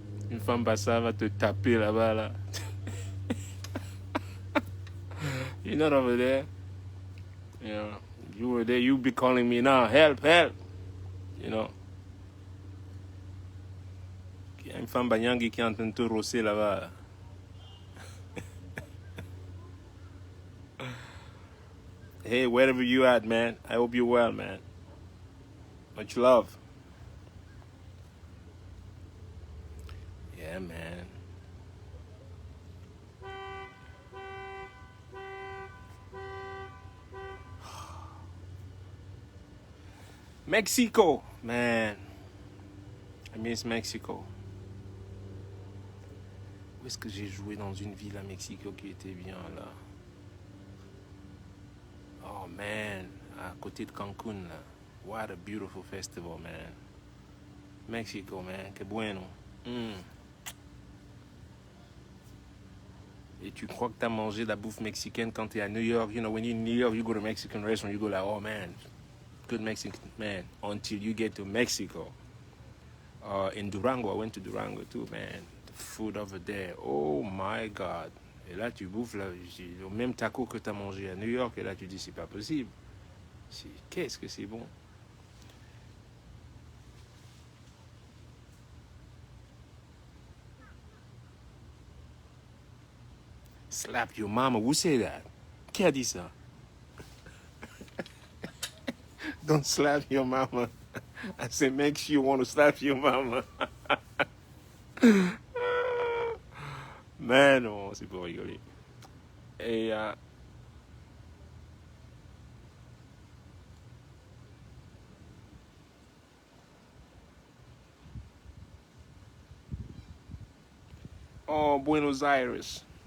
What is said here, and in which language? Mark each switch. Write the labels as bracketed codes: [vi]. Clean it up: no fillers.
[fr] Une femme bassa va te taper là-bas, là. [en] You're not over there. You know, you were there, you be calling me now, help, help. You know. [fr] Il y a une femme Banyangi qui est en train de te rosser là-bas. [en] Hey, wherever you at, man, I hope you're well, man. Much love. Yeah, man. Mexico, man. I miss Mexico. [fr] Où est-ce que j'ai joué dans une ville à Mexico qui était bien là? [en] Oh man, [fr] à côté de Cancun là. [en] What a beautiful festival, man. Mexico, man, [es] que bueno. [fr] Et tu crois que tu as mangé de la bouffe mexicaine quand tu es à New York? [en] You know, when you're in New York, you go to a Mexican restaurant, you go like, oh man, good Mexican, man. Until you get to Mexico. In Durango, I went to Durango too, man. The food over there, oh my God. [fr] Et là, tu bouffes le même taco que tu as mangé à New York. Et là, tu dis, c'est pas possible. Qu'est-ce que c'est bon. [en] Slap your mama, who say that? [fr] Qui a dit ça? [en] Don't slap your mama. I said, make sure you want to slap your mama. [fr] Mais non, c'est pour rigoler. Et oh, Buenos Aires.